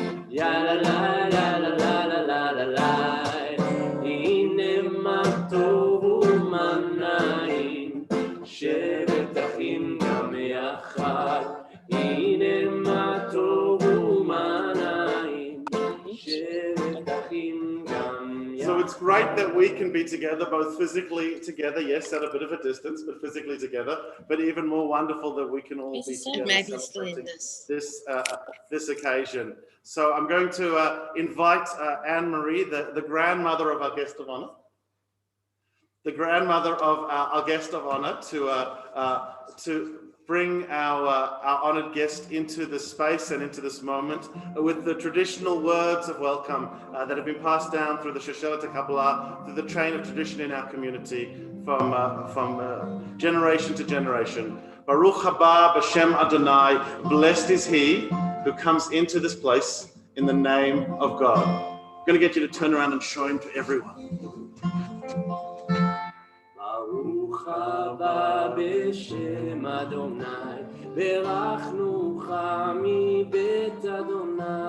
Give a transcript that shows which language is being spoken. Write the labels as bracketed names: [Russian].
[Hebrew] יאללה לה לה לה לה לה לה לה, הנה מה טוב ומנעים, שבת אחים גם יחד, הנה מה טוב ומנעים, שבת אחים גם יחד. [English] So it's great that we can be together, both physically together, yes, at a bit of a distance, but physically together, but even more wonderful that we can all be together celebrating this occasion. So I'm going to invite Anne-Marie, the grandmother of our guest of honor, to bring our honored guest into this space and into this moment with the traditional words of welcome that have been passed down through the Shoshelet HaKabbalah, through the chain of tradition in our community from generation to generation. [Hebrew] Baruch haba b'shem Adonai, [English] blessed is he who comes into this place in the name of God. I'm going to get you to turn around and show him to everyone. [Hebrew] ברוך הבא בשם אדוני, ברכנוך מבית אדוני.